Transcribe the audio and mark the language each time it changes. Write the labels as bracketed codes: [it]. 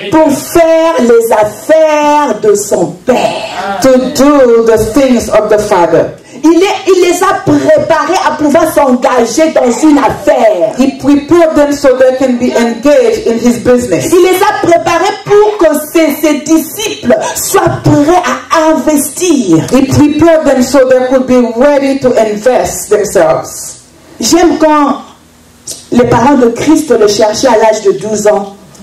[fr] Pour faire les affaires de son Père. [en] To do the things of the Father. [fr] Il les a préparés à pouvoir s'engager dans une affaire. [en] He prepared them so they can be engaged in His business. [fr] Il les a préparés pour que ses disciples soient prêts à investir. [en] He prepared them so they could be ready to invest themselves. [fr] J'aime quand les parents de Christ le cherchaient à l'âge de 12 ans.